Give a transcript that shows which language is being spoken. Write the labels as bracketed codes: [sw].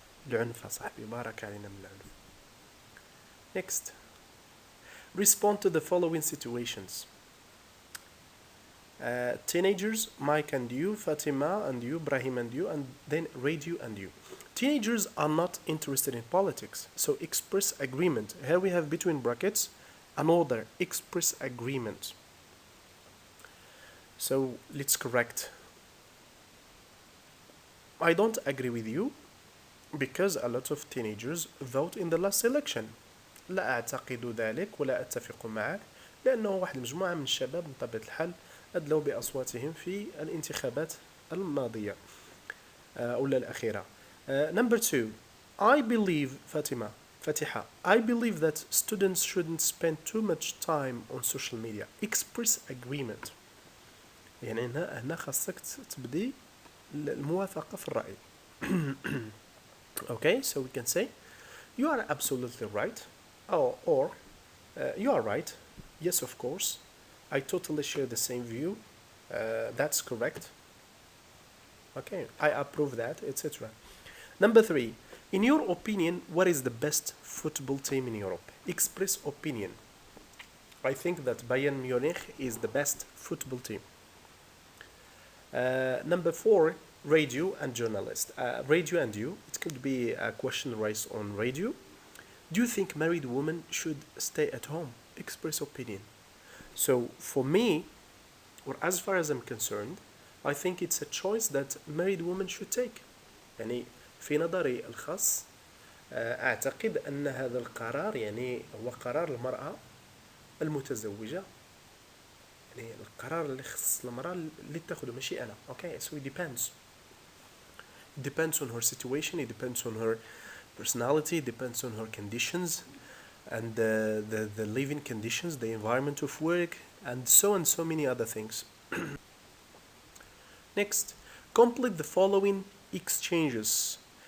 [ar] العنف صاحبي بارك علينا من العنف. [en] Next, respond to the following situations. Teenagers, Mike and you, Fatima and you, Brahim and you, and then Radio and you. Teenagers are not interested in politics, so express agreement. Here we have between brackets another express agreement. So let's correct. I don't agree with you because a lot of teenagers vote in the last election. [ar] لا أعتقد ذلك ولا أتفق معك لأنه واحد المجموعة من الشباب بطبيعة الحال أدلوا بأصواتهم في الانتخابات الماضية أو الأخيرة. [en] Number 2. I believe Fatiha. I believe that students shouldn't spend too much time on social media. Express agreement. [ar] يعني هنا خاصك تبدي الموافقة في الرأي. [en] Okay, so we can say you are absolutely right, or you are right. Yes, of course. I totally share the same view. That's correct. Okay, I approve that, etc. Number 3. In your opinion, what is the best football team in Europe? Express opinion. I think that Bayern Munich is the best football team. Number 4. Radio and journalist. Radio and you. It could be a question raised on radio. Do you think married women should stay at home? Express opinion. So for me, or as far as I'm concerned, I think it's a choice that married women should take. [ar] يعني في نظري الخاص أعتقد أن هذا القرار يعني هو قرار المرأة المتزوجة. يعني القرار اللي يخص المرأة اللي تاخده ماشي أنا. [en] Okay, so it depends. It depends on her situation, it depends on her personality, it depends on her conditions and the living conditions, the environment of work, and so many other things. Next, complete the following exchanges.